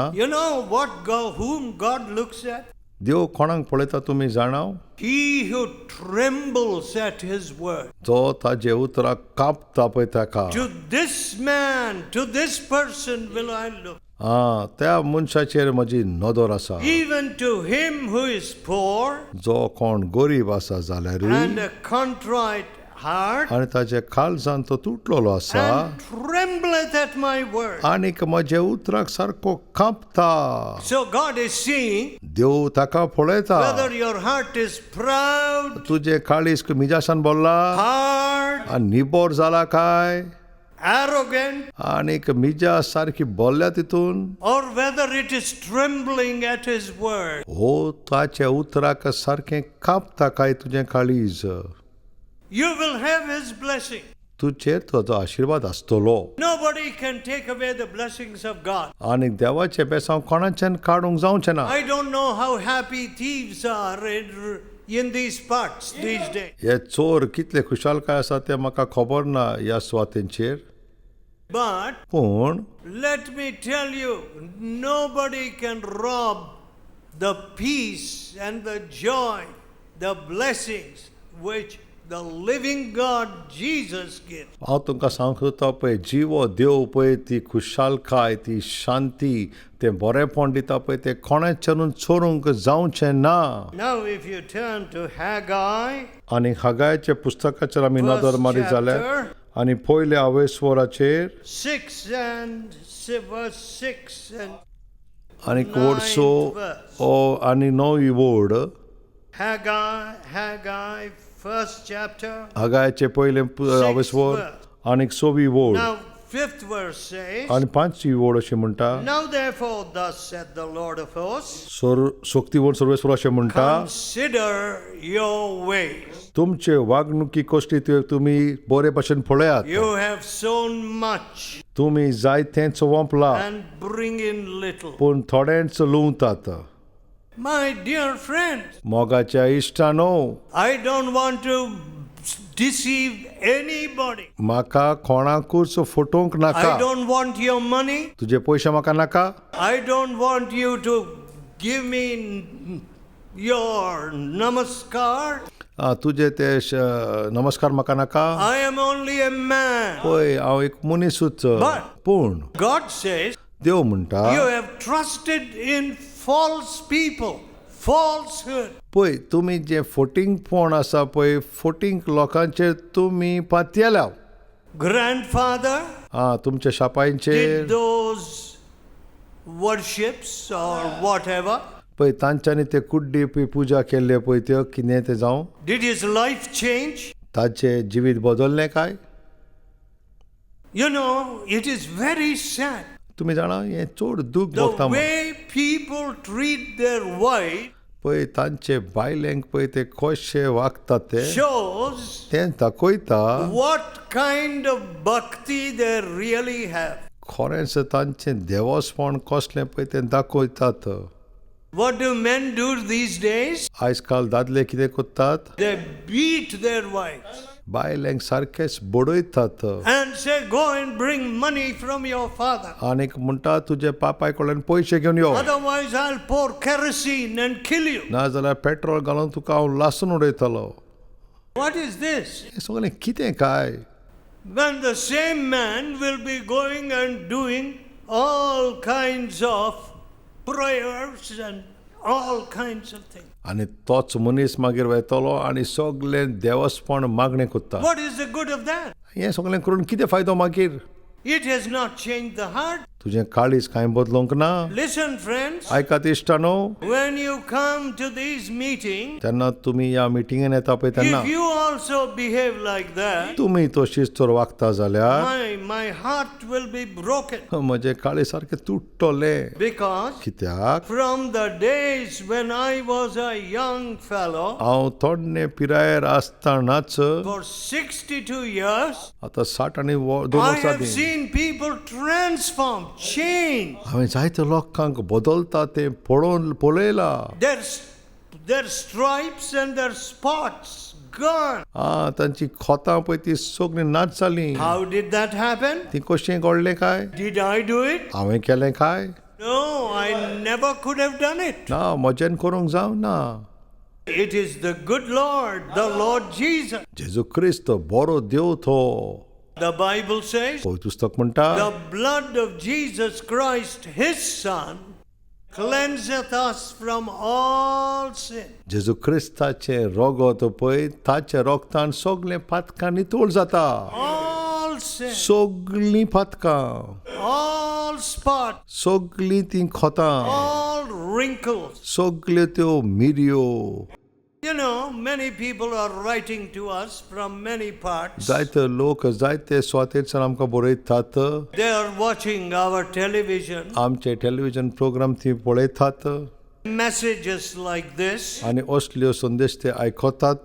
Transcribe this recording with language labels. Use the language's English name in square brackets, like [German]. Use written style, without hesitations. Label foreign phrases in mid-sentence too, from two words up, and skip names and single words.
[English] you know whom God looks at? [Konkani] देव कोणाक पळयता तुमी जाणाव [English] He who trembles at his word. [Konkani] जो ताजे उतराक कापता पळय ताका [English] To this man, to this person will I look. [Konkani] त्या मनशाचेर म्हजी नदर आसा [English] Even to him who is poor [Konkani] जो कोण गरीब आसा जाल्यारूय [English] and a contrite heart [Konkani] आनी ताजे काळजान तो तुटलेलो आसा [English] and trembleth at my word. [Konkani] आनीक म्हजे उतराक सारको कापता [English] So God is seeing [Konkani] देव ताका पळयता [English] whether your heart is proud, [Konkani] तुजे काळीज मिजासान बोल्ला [English] hard, [Konkani] आनी निबोर जाला काय [English] arrogant, [Konkani] आनीक मिजा सारकी बोल्ल्या तितून [English] or whether it is trembling at his word. [Konkani] हो ताचे उतराक सारकें कापता काय तुजें काळीज [English] You will have his blessing. [Konkani] तुजेर ताजो आशिर्वाद आसतलो [English] Nobody can take away the blessings of God. [Konkani] आनीक देवाचे बेसांव कोणाच्यान काडूंक जावचें ना [English] I don't know how happy thieves are in these parts these days. [Konkani] हे चोर कितले खुशालकाय आसा तें म्हाका खबर ना ह्या सुवातेंचेर [English] But [Konkani] पूण [English] let me tell you, nobody can rob the peace and the joy, the blessings which the living God Jesus gives. [Konkani] हांव तुमकां सांगता पळय जिवो देव पळय ती खुशालकाय ती शांती तें बरेंपण दिता पळय तें कोणाच्यानूच चोरूंक जावचें ना [English] Now if you turn to Haggai, [Konkani] आनी हगायाच्या पुस्तकाचेर आमी [English] First [Konkani] नदर मारी जाल्यार [English] chapter. [Konkani] आनी पयल्या आवेस्वराचेर [English] 6 and verse 6 and [Konkani] आनीक वर्सो [English] verse. [Konkani] आनी 9 वोड [English] Haggai, first chapter. [Konkani] हगायाचे पयले आवेस्वर आनीक 6 वोड [English] Now, 5th verse says, [Konkani] आनी 5 वोड अशें म्हणटा [English] Now therefore, thus saith the Lord of hosts, [Konkani] सोक्ती वोड सर्वेस्वर अशें म्हणटा [English] consider your ways. [Konkani] तुमचे वागणुकी कश्टी त्यो तुमी बरे भशेन पळयात [English] You have sown much [Konkani] तुमी जायतेंच वंपला [English] and bring in little. [Konkani] पूण थोडेंच लुंवतात [English] My dear friends, [Konkani] मोगाच्या इश्टानो [English] I don't want to deceive anybody. [Konkani] म्हाका कोणाकूच फटोवंक [English] I [Konkani] नाका [English] don't want your money. [Konkani] तुजे पयशे म्हाका नाका [English] I don't want you to give me your namaskar. [Konkani] तुजे ते नमस्कार म्हाका नाका [English] I am only a man. [Konkani] पळय हांव एक मनीसूच [English] But- [Konkani] पूण [English] God says, [Konkani] देव म्हणटा [English] you have trusted in false people, falsehood. [Konkani] पळय तुमी जे फोटींगपण आसा पळय फोटींग लोकांचेर तुमी पातयेल्या [English] Grandfather [Konkani] तुमच्या शापांचेर [English] did those worships or whatever. [Konkani] पळय तांच्यांनी ते कुड्डी पुजा केल्ले पळय त्यो कितें ते जावं [English] Did his life change? [Konkani] ताचे जिवीत बदललें काय [English] You know, it is very sad. [Konkani] तुमी जाणा हें चड दूख [English] The [Konkani] भोगता [English] way people treat their wife [Konkani] पळय तांचे बायलेंक पळय ते कशे वागतात ते [English] shows [Konkani] तें दाखयता [English] what kind of bhakti they really have. [Konkani] खरेंच तांचें देवस्पण कसलें पळय तें दाखयतात [English] What do men do these days? [Konkani] आयज काल दादले कितें करतात [English] They beat their wives [Konkani] बायलेंक सारकेच बडयतात [English] and say, go and bring money from your father. [Konkani] आनीक म्हणटा तुजे पापाय कडल्यान पयशे घेवन यो [English] Otherwise, I'll pour kerosene and kill you. [Konkani] नाजाल्यार पेट्रोल घालून तुका हांव लासून उडयतलो [English] What is this? [Konkani] हें सगळें कितें काय [English] When the same man will be going and doing all kinds of prayers and all kinds of things. [Konkani] आनी तोच मनीस मागीर वयतलो आनी सगळें देवस्पण मागणें करता [English] What is the good of that? [Konkani] हें सगळें करून कितें फायदो मागीर [English] It has not changed the heart. [Konkani] तुजें काळीज कांय बदलूंक ना [English] Listen, friends, [Konkani] आयकात इश्टानो [English] when you come to these meetings, [Konkani] तेन्ना तुमी ह्या मिटिंगेन येता पळय तेन्ना [English] if you also behave like that, [Konkani] तुमी तशीच तर वागता जाल्यार [English] my heart will be broken. [Konkani] म्हजें काळीज सारकें तुट्टलें [English] Because [Konkani] कित्याक [English] from the days when I was a young fellow, [Konkani] हांव थोडे पिरायेर आसतानाच [English] for 62 years, [Konkani] आतां 60 आनी 2 [English] I [Konkani] वर्सां [English] have seen people transform, change. [Konkani] हांवें जायते लोकांक बदलता तें पळयलां [English] Their stripes and their spots gone. [Konkani] तांची खोतां पळय ती सगळीं नाच जालीं [English] How did that happen? [Konkani] ती कशें घडलें काय [English] Did I do it? [Konkani] हांवें केलें काय [English] No, I never could have done it. [Konkani] ना म्हज्यान करूंक जावना [English] It is the good Lord, the Lord Jesus. [Konkani] जेजू क्रिस्त बरो देव तो [English] The Bible says, [Konkani] पवित्र पुस्तक म्हणटा [English] the blood of Jesus Christ, his Son, cleanseth us from all sin. [Konkani] जेजू क्रिस्ताचे रगत पळय ताच्या रोगतान सगळें पातकां नितळ जाता [English] All sin, [Konkani] सगळीं पातकां [English] all spots, [Konkani] सगळीं तीं खोतां [English] all wrinkles. [Konkani] सगल्यो त्यो मिरयो [English] You know, many people are writing to us from many parts. [Konkani] जायते लोक जायते स्वातेच्यान आमकां बरयतात [English] They are watching our television. [Konkani] आमचे [English] television program [Konkani] ती पळयतात [English] Messages like this. [Konkani] आनी असल्यो संदेश ते आयकतात